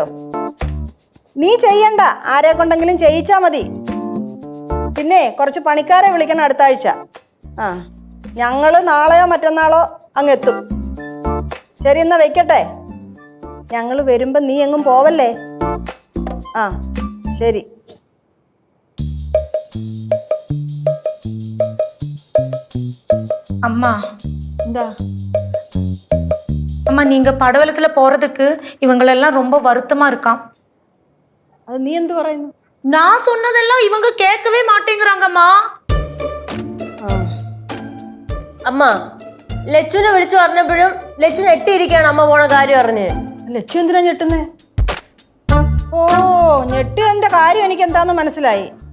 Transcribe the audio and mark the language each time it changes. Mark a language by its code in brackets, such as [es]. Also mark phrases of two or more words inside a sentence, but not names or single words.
[ml] നീ ചെയ്യണ്ട, ആരെ കൊണ്ടെങ്കിലും ചെയ്യിച്ചാൽ മതി. പിന്നെ കുറച്ച് പണിക്കാരെ വിളിക്കണം അടുത്ത ആഴ്ച. ഞങ്ങൾ നാളെയോ മറ്റന്നാളോ അങ്ങ് എത്തും. ശരി, എന്നാ വെക്കട്ടെ. ഞങ്ങൾ വരുമ്പം നീ എങ്ങും പോവല്ലേ. ശരി. [ta] அம்மா, [ml] എന്താ [ta] அம்மா நீங்க படவலத்துல போறதுக்கு இவங்களெல்லாம் ரொம்ப வருத்தமா இருக்காம். [ml] അത് നീ എന്ത് പറയുന്നു? [ta] நான் சொன்னதெல்லாம் இவங்க கேட்கவே மாட்டேங்கிறாங்கம்மா. [ml] അമ്മ ലച്ചുനെ വിളിച്ചു പറഞ്ഞപ്പോഴും ലച്ചു ഞെട്ടിയിരിക്കുകയാണ് അമ്മ പോണ കാര്യം അറിഞ്ഞ്. ലച്ചു എന്തിനാ ഞെട്ടുന്നേ? ഓ, ഞെട്ടിയതിന്റെ കാര്യം എനിക്ക് എന്താന്ന് മനസ്സിലായി.